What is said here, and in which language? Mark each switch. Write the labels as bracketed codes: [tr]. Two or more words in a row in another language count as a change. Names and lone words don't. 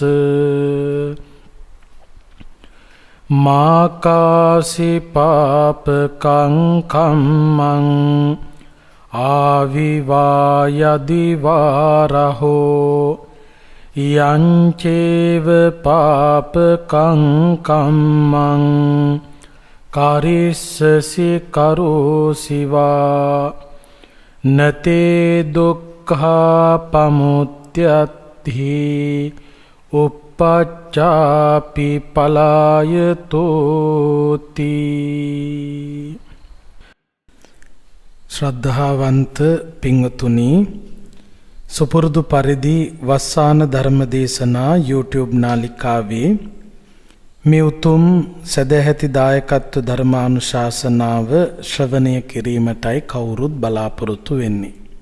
[pi] මාකාසි පාපකං කම්මං ආවිවායදිවාරහෝ යංචේව පාපකං කම්මං කරිස්සසි කරෝසිවා නතේ දුක්ඛා පමුත්‍යත්හි uppaccapi palayatoti. [si] ශ්‍රද්ධාවන්ත පින්වතුනි, සුපුරුදු පරිදි වස්සාන ධර්ම දේශනා YouTube නාලිකාවේ මේ උතුම් සදැහැති දායකත්ව ධර්මානුශාසනාව ශ්‍රවණය කිරීමටයි කවුරුත් බලාපොරොත්තු වෙන්නේ.